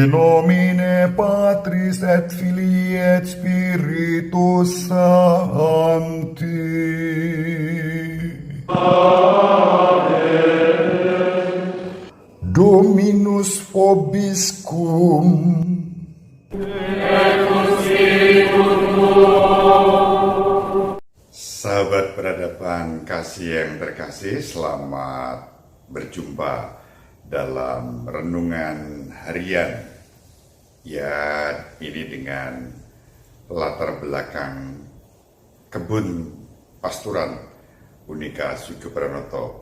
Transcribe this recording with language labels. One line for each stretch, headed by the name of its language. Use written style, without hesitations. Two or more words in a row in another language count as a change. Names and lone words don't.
Latin: Nomine Patris et Filii et Spiritus Sancti. Dominus vobiscum.
Indonesian: Sahabat peradaban kasih yang terkasih, selamat berjumpa dalam renungan harian. Ya, ini dengan latar belakang kebun pasturan Unika Suku Pranoto.